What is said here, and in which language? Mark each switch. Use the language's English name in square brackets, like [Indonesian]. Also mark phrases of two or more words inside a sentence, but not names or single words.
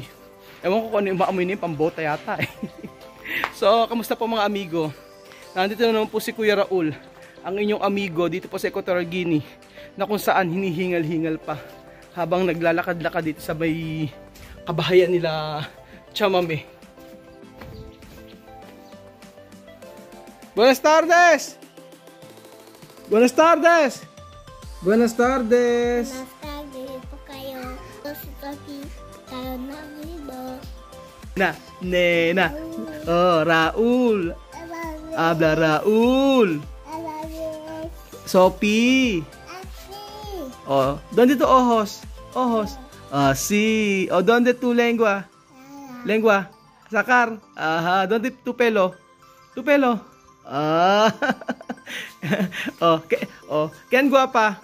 [Filipino] Ewan ko kung ano yung maamoy na yung pambota yata So, kamusta po mga amigo? Nandito na naman po si Kuya Raul, ang inyong amigo dito po sa Equatorial Guinea, na kung saan hinihingal-hingal pa habang naglalakad-lakad dito sa may kabahayan nila Chamame. [Spanish] Buenas tardes! Buenas tardes! Buenas tardes! Buenas tardes [Filipino] po kayo. [Spanish] Nena. Oh, Raul. Habla Raul. Sophie. Oh, ¿dónde tu ojos? Ojos. Sí. Oh, ¿dónde tu lengua? Lengua. Sacar. Ajá. ¿Dónde tu pelo? Tu pelo. ¿Quién guapa?